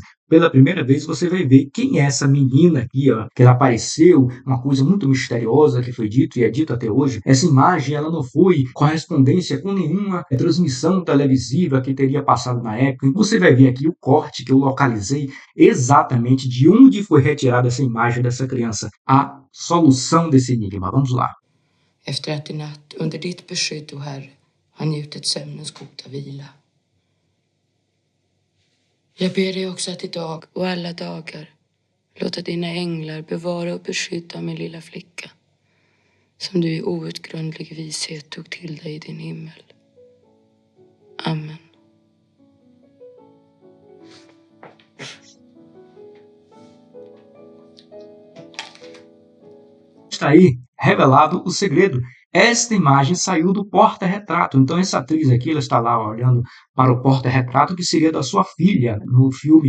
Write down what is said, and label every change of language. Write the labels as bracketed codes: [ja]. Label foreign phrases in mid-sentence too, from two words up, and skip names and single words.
[pt] Pela primeira vez você vai ver quem é essa menina aqui, ó, que ela apareceu, uma coisa muito misteriosa que foi dito e é dito até hoje. Essa imagem ela não foi correspondência com nenhuma transmissão televisiva que teria passado na época. Você vai ver aqui o corte que eu localizei exatamente de onde foi retirada essa imagem dessa criança. A solução desse enigma. Vamos lá. [sv] Efter att i natt under ditt beskydd, o Herre, har njutit sömnens goda vila. Jag ber dig också att idag och alla dagar låta dina änglar bevara och beskydda min lilla flicka, som du i outgrundlig vishet tog till dig i din himmel. Amen. [pt] Está aí revelado o segredo. Esta imagem saiu do porta-retrato. Então essa atriz aqui, ela está lá olhando para o porta-retrato que seria da sua filha no filme.